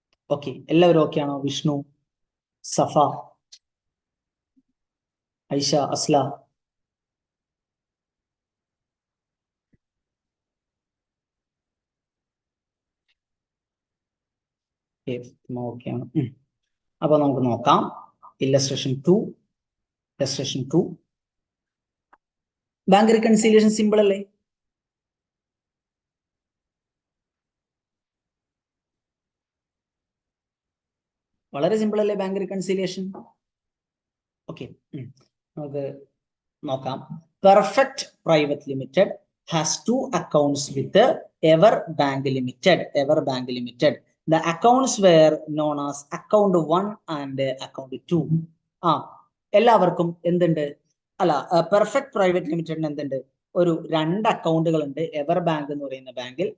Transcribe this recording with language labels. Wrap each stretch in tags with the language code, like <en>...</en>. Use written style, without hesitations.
<ml>Okay, എല്ലാവരും okay ആണോ? വിഷ്ണു, സഫ, Aisha, Asla, okay ആണ്. അപ്പൊ നമുക്ക് നോക്കാം. Illustration 2. Illustration 2. Bank reconciliation simple അല്ലേ? വളരെ സിമ്പിൾ അല്ലേ ബാങ്ക് റീകൺസിലിയേഷൻ? ഓക്കെ, നമുക്ക് നോക്കാം.</ml> <en>Perfect Private Limited has 2 accounts with Ever Bank Limited. Ever Bank Limited. The accounts were known as account 1 and account 2.</en> <ml>എല്ലാവർക്കും എന്തുണ്ട്? അല്ല, പെർഫെക്റ്റ് പ്രൈവറ്റ് ലിമിറ്റഡിന് എന്തുണ്ട്? ഒരു 2 അക്കൗണ്ടുകൾ ഉണ്ട് എവർ ബാങ്ക് എന്ന് പറയുന്ന ബാങ്കിൽ.</ml>